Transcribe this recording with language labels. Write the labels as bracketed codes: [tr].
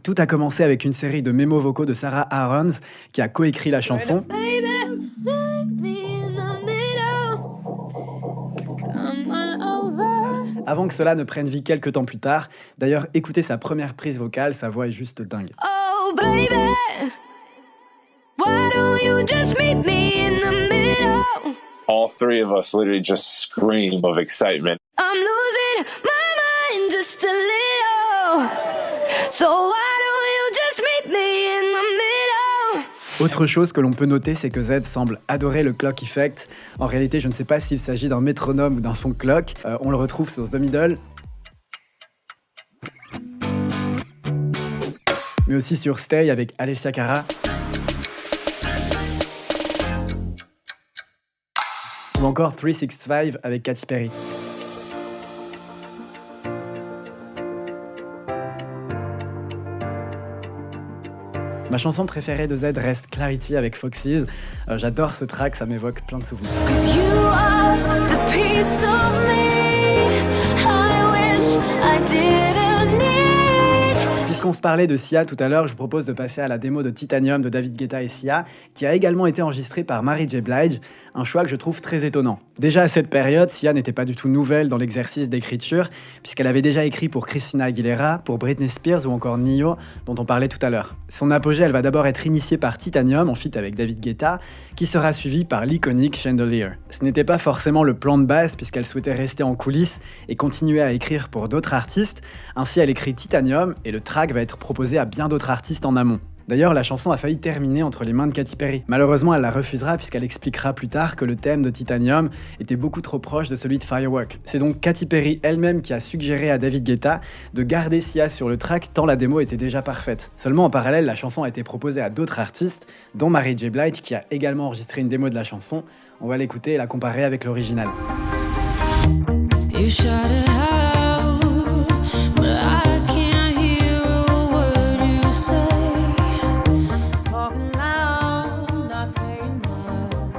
[fr] Tout a commencé avec une série de mémos vocaux de Sarah Aarons, qui a coécrit la chanson. Avant que cela ne prenne vie quelques temps plus tard. D'ailleurs, écoutez sa première prise vocale, sa voix est juste dingue. [en] Oh baby, why don't you just meet me in the middle? All three of us literally just scream of excitement. I'm losing my mind just a little. So why don't you just meet me in the middle? [fr] Autre chose que l'on peut noter, c'est que Z semble adorer le clock effect. En réalité, je ne sais pas s'il s'agit d'un métronome ou d'un son clock. On le retrouve sur The Middle, mais aussi sur Stay avec Alessia Cara, ou encore 365 avec Katy Perry. Ma chanson préférée de Z reste Clarity avec Foxes. J'adore ce track, ça m'évoque plein de souvenirs. [en] 'Cause you are the piece of me I wish I didn't need. [fr] Puisqu'on se parlait de Sia tout à l'heure, je vous propose de passer à la démo de Titanium de David Guetta et Sia, qui a également été enregistrée par Mary J. Blige, un choix que je trouve très étonnant. Déjà à cette période, Sia n'était pas du tout nouvelle dans l'exercice d'écriture, puisqu'elle avait déjà écrit pour Christina Aguilera, pour Britney Spears ou encore Ne-Yo, dont on parlait tout à l'heure. Son apogée, elle va d'abord être initiée par Titanium, en feat avec David Guetta, qui sera suivie par l'iconique Chandelier. Ce n'était pas forcément le plan de base, puisqu'elle souhaitait rester en coulisses et continuer à écrire pour d'autres artistes. Ainsi, elle écrit Titanium, et le track va être proposé à bien d'autres artistes en amont. D'ailleurs, la chanson a failli terminer entre les mains de Katy Perry. Malheureusement, elle la refusera puisqu'elle expliquera plus tard que le thème de Titanium était beaucoup trop proche de celui de Firework. C'est donc Katy Perry elle-même qui a suggéré à David Guetta de garder Sia sur le track tant la démo était déjà parfaite. Seulement en parallèle, la chanson a été proposée à d'autres artistes, dont Mary J. Blige qui a également enregistré une démo de la chanson. On va l'écouter et la comparer avec l'original. [en] You shut it out, but I can't hear a word you say. Talking loud, not saying much.